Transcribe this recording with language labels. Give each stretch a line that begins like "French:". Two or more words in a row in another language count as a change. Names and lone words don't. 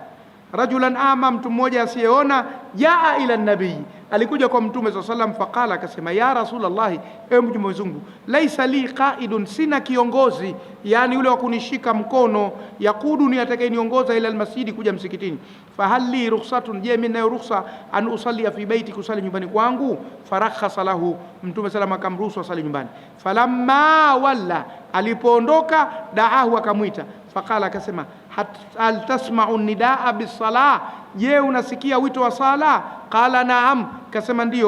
Arabic: رجلا أعمى,
Swahili: mtu mmoja asiyeona,
Arabic: جاء إلى النبي,
Swahili: alikuja kwa Mtume
Arabic: صلى الله عليه وسلم,
Swahili: faqala, akasema,
Arabic: يا رسول الله,
Swahili: ewe Mtume wa Mungu,
Arabic: ليس لي قائد,
Swahili: sina kiongozi, yani yule wa kunishika mkono, yakuduni, atakayeniongoza
Arabic: إلى المسجد,
Swahili: kuja msikitini,
Arabic: فهل لي رخصة,
Swahili: je mimi nayo rukhsa,
Arabic: أن أصلي في بيتي,
Swahili: kusali nyumbani kwangu?
Arabic: فرخص له,
Swahili: Mtume sallallahu akamruhusu asali nyumbani.
Arabic: فلما ولى,
Swahili: alipoondoka, daahu, akamwita, faqala, akasema,
Arabic: هل تسمع النداء بالصلاة,
Swahili: je unasikia wito wa sala?
Arabic: قال نعم,
Swahili: kasema ndio.